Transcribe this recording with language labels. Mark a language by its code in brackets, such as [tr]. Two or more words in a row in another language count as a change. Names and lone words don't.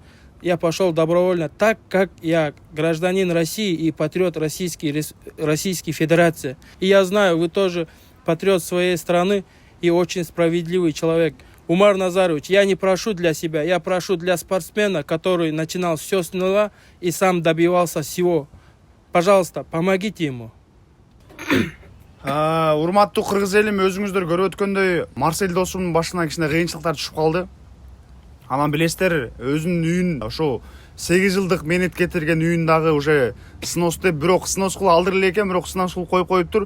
[ru] Я пошел добровольно, так как я гражданин России и патриот Российской Федерации. И я знаю, вы тоже патриот своей страны и очень справедливый человек. Умар Назарович, я не прошу для себя, я прошу для спортсмена, который начинал все с нуля и сам добивался всего. Пожалуйста, помогите ему. [ky] Урматтуу кыргыз элим, өзүңүздөр көрүп өткөндөй Марсель досумдун башына кичине кыйынчылыктар түшүп калды. Анан билесиздер, өзүнүн үйүн ошо 8 жылдык менет кетирген үйүн дагы [ru] уже снос [ky] деп, бирок снос кылып алдыр эле экен, бирок снос кылып коюп тур.